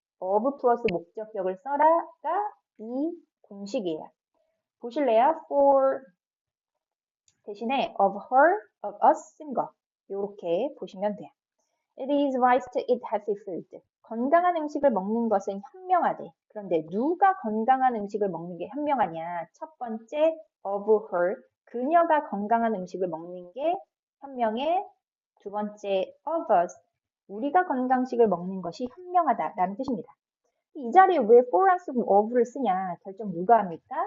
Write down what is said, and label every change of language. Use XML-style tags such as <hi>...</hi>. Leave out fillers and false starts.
<ko>of 플러스 목적격을 써라가 이 공식이에요. 보실래요? for 대신에 of her, of us 쓴 거. 이렇게 보시면 돼요.</ko> <en>It is wise to eat healthy food.</en> <ko>건강한 음식을 먹는 것은 현명하대. 그런데 누가 건강한 음식을 먹는 게 현명하냐? 첫 번째, of her. 그녀가 건강한 음식을 먹는 게 현명해. 두 번째, of us. 우리가 건강식을 먹는 것이 현명하다라는 뜻입니다. 이 자리에 왜 for 안 쓰고 of를 쓰냐? 결정 누가 합니까?</ko>